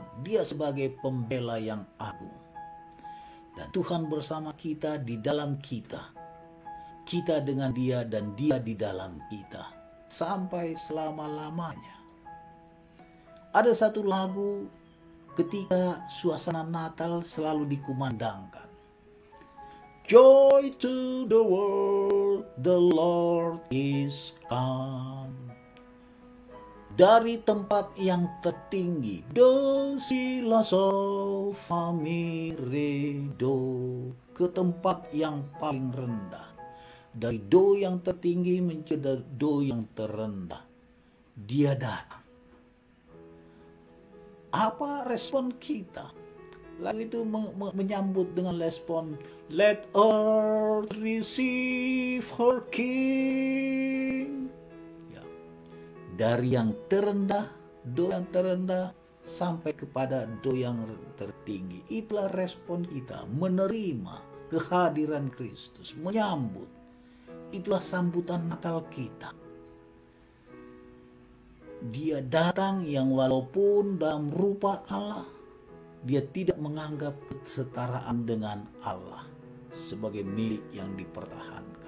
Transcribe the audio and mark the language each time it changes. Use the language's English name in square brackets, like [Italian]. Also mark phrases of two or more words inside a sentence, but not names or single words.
[Indonesian] Dia sebagai pembela yang agung. Dan Tuhan bersama kita, di dalam kita. Kita dengan Dia dan Dia di dalam kita. Sampai selama-lamanya. Ada satu lagu ketika suasana Natal selalu dikumandangkan. [English] Joy to the world, the Lord is come. [Indonesian] Dari tempat yang tertinggi, do si la sol fa mi re do, ke tempat yang paling rendah. Dari do yang tertinggi menjadi do yang terendah. Dia datang. Apa respon kita? Lalu itu menyambut dengan respon, [English] let earth receive her king. [Indonesian] Ya. Dari yang terendah, do yang terendah, sampai kepada do yang tertinggi. Itulah respon kita, menerima kehadiran Kristus, menyambut. Itulah sambutan Natal kita. Dia datang yang walaupun dalam rupa Allah, dia tidak menganggap kesetaraan dengan Allah sebagai milik yang dipertahankan.